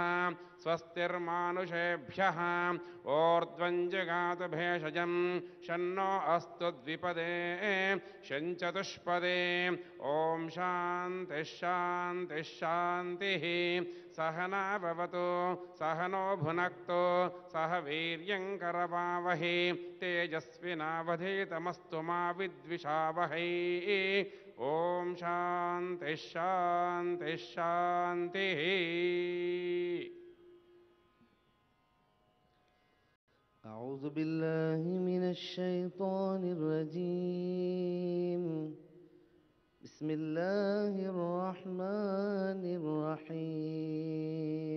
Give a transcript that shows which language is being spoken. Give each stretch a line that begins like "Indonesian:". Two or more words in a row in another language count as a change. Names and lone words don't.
Sanskrit: स्वस्तिर्मानुषेभ्यः ऊर्ध्वं जगातु भेषजं शन्नो अस्तु द्विपदे शञ्चतुष्पदे ॐ शान्तिः शान्तिः शान्तिः सहना भवतु सहनो भुनक्तु सह वीर्यं करवावहै तेजस्विनावधीतमस्तु मा विद्विषावहै ॐ शान्तिः शान्तिः शान्तिः।
Arabic: أعوذ بالله من الشيطان الرجيم. بسم الله الرحمن الرحيم.